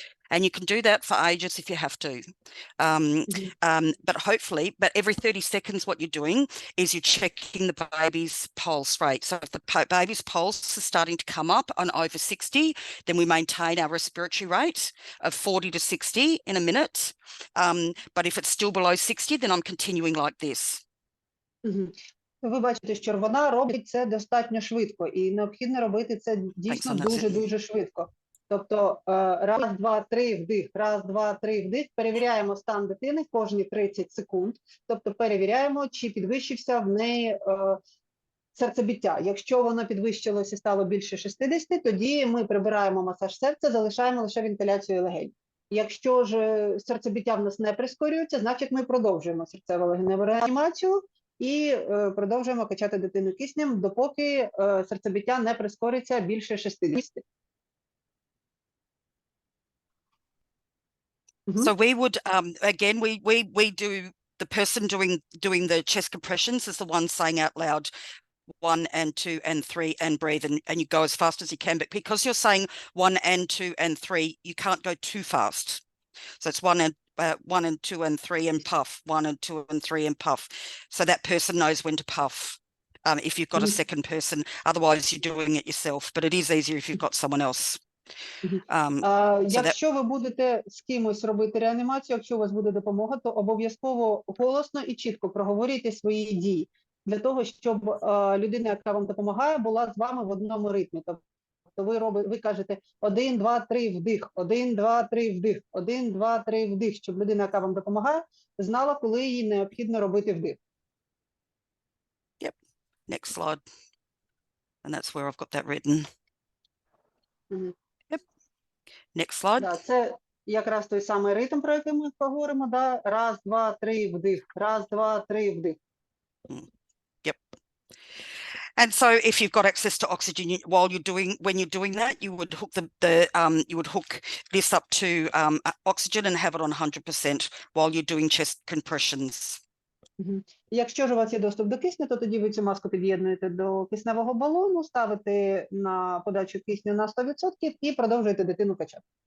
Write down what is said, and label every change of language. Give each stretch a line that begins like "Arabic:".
English: And you can do that for ages if you have to. But hopefully, but every 30 seconds, what you're doing is you're checking the baby's pulse rate. So if the baby's pulse is starting to come up on over 60, then we maintain our respiratory rate of 40 to 60 in a minute. But if it's still below 60, then I'm continuing like this.
Ukrainian: Ви бачите, що вона робить це достатньо швидко, і необхідно робити це дійсно дуже-дуже швидко. Тобто раз, два, три, вдих, раз, два, три, вдих, перевіряємо стан дитини кожні 30 секунд, тобто перевіряємо, чи підвищився в неї серцебиття. Якщо воно підвищилося і стало більше 60, тоді ми прибираємо масаж серця, залишаємо лише вентиляцію легень. Якщо ж серцебиття в нас не прискорюється, значить ми продовжуємо серцево-легеневу реанімацію і продовжуємо качати дитину киснем, допоки серцебиття не прискориться більше 60.
English: So we would, again, we do, the person doing the chest compressions is the one saying out loud 1 and 2 and 3 and breathe, and you go as fast as you can. But because you're saying 1 and 2 and 3, you can't go too fast. So it's 1 and 2 and 3 and puff, 1 and 2 and 3 and puff. So that person knows when to puff. If you've got a second person, otherwise you're doing it yourself. But it is easier if you've got someone else.
Ukrainian: Якщо ви будете з кимось робити реанімацію, якщо у вас буде допомога, то обов'язково голосно і чітко проговорюйте свої дії, для того, щоб людина, яка вам допомагає, була з вами в одному ритмі. Тобто ви кажете 1, 2, 3, вдих, 1, 2, 3, вдих, 1, 2, 3, вдих, щоб людина, яка вам допомагає, знала, коли їй необхідно робити вдих.
English: Yep. Next slide. And that's where I've got that written. Yep. Next slide.
Ukrainian: Да, це якраз той самий ритм, про який ми поговоримо. Да? Раз, два, три, вдих. Раз, два, три, вдих.
English: Yep. And so if you've got access to oxygen when you're doing that, you would hook you would hook this up to oxygen and have it on 100% while you're doing chest compressions.
Ukrainian: Якщо ж у вас є доступ до кисню, то тоді ви цю маску під'єднуєте до кисневого балону, ставите на подачу кисню на 100% і продовжуєте дитину качати.